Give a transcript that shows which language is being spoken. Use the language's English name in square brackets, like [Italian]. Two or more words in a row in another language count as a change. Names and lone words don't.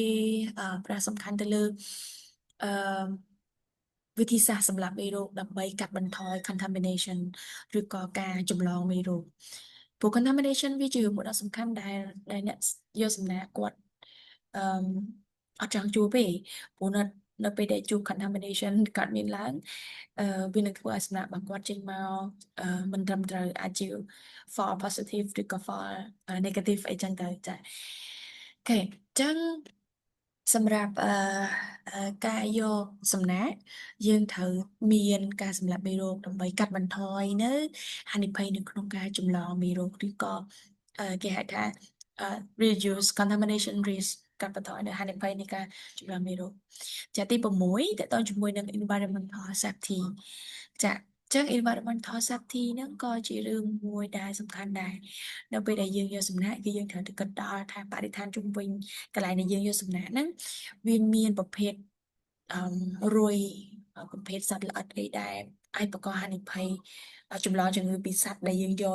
[Khmer] ប្រាសំខាន់ទៅលើអឺវិធីសាស្ត្រសម្រាប់មេរោគដើម្បីកាត់បន្ថយ contamination ឬក៏ការចម្លងមេរោគព្រោះ contamination វា ជាមួយដ៏សំខាន់ដែលអ្នកយកសំណាក់គាត់អឺអត់ចង់ជួបទេព្រោះនៅពេលដែលជួប contamination កើតមានឡើងវានឹងធ្វើឲ្យសំណាក់របស់គាត់ចេញមកមិនត្រឹមត្រូវអាចជា [English] false positive [Khmer] ឬក៏ [English] false negative [Khmer] អីចឹងទៅចា៎អូខេអញ្ចឹងសម្រាប់ការយកសំណាក់យើងត្រូវមានការសម្លាប់មេរោគដើម្បីកាត់បន្ថយនៅហានិភ័យនៅក្នុងការចម្លងមេរោគឬក៏គេហៅថា [English] reduce contamination risk [Khmer] កាត់បន្ថយនៅហានិភ័យនៃការចម្លងមេរោគចាទី6តទៅជាមួយនឹង [English] environmental safety [Khmer] ចាអញ្ចឹង [English] environmental safety [Khmer] ហ្នឹងក៏ជារឿងមួយដែលសំខាន់ដែរនៅពេលដែលយើងយកសំណាក់គឺយើងត្រូវតែគិតដល់ថាបរិស្ថានជុំវិញកន្លែងដែលយើងយកសំណាក់ហ្នឹងវាមានប្រភេទរុយប្រភេទសត្វល្អិតអីដែលអាចបង្កហានិភ័យចម្លងជំងឺពីសត្វដែលយើងយក